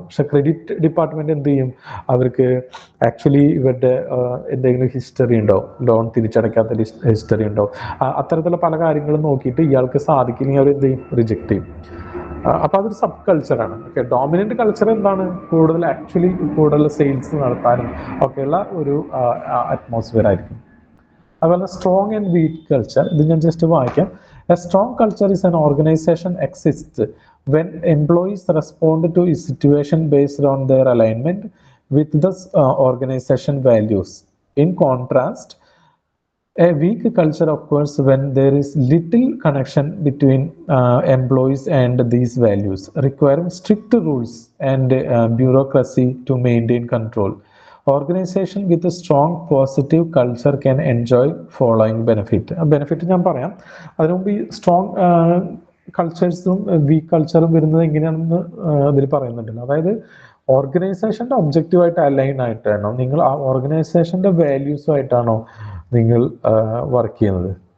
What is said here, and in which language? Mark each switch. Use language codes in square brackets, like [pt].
[ml] പക്ഷെ credit department എന്ത് ചെയ്യും? അവർക്ക് ആക്ച്വലി ഇവരുടെ എന്തെങ്കിലും ഹിസ്റ്ററി ഉണ്ടോ, ലോൺ തിരിച്ചടയ്ക്കാത്ത ഹിസ്റ്ററി ഉണ്ടോ, അത്തരത്തിലുള്ള പല കാര്യങ്ങളും നോക്കിയിട്ട് ഇയാൾക്ക് സാധിക്കില്ലെങ്കിൽ അവർ എന്ത് ചെയ്യും? റിജക്ട് ചെയ്യും. അപ്പൊ അതൊരു സബ് കൾച്ചറാണ്. ഓക്കെ, ഡോമിനന്റ് കൾച്ചർ എന്താണ്? കൂടുതൽ സെയിൽസ് നടത്താനും ഒക്കെയുള്ള ഒരു അറ്റ്മോസ്ഫിയർ ആയിരിക്കും. അതുപോലെ സ്ട്രോങ് ആൻഡ് വീക്ക് കൾച്ചർ, ഇത് ഞാൻ ജസ്റ്റ് വായിക്കാം. [en] A strong culture is an organization exist when employees respond to a situation based on their alignment with the organization values. In contrast, a weak culture occurs when there is little connection between employees and these values, requiring strict rules and bureaucracy to maintain control. Organization with a strong positive culture can enjoy following benefit [ml] ഞാൻ പറയാം. അതിനുമുമ്പ് ഈ strong കൾച്ചേഴ്സും week കൾച്ചറും വരുന്നത് എങ്ങനെയാണെന്ന് അതിൽ പറയുന്നുണ്ടല്ലോ. അതായത് ഓർഗനൈസേഷന്റെ ഒബ്ജക്റ്റീവായിട്ട് അലൈൻ ആയിട്ടാണോ നിങ്ങൾ, ആ ഓർഗനൈസേഷന്റെ വാല്യൂസുമായിട്ടാണോ നിങ്ങൾ വർക്ക് ചെയ്യുന്നത്?